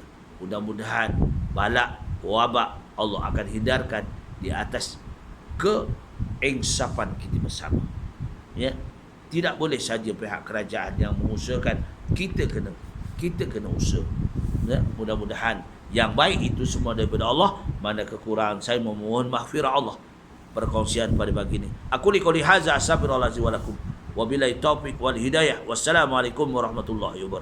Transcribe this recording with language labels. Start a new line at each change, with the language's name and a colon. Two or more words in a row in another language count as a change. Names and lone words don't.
Malay: Mudah-mudahan balak, wabak Allah akan hindarkan di atas keinsafan kita bersama. Ya, tidak boleh saja pihak kerajaan yang mengusahakan, kita kena usaha. Ya, mudah-mudahan yang baik itu semua daripada Allah. Mana kekurangan saya memohon maghfirah Allah. Perkongsian pada pagi ini.
Arabic: أقول قولي هذا أستغفر الله العظيم ولكم. وبالله التوفيق والهداية. والسلام عليكم ورحمة الله وبركاته.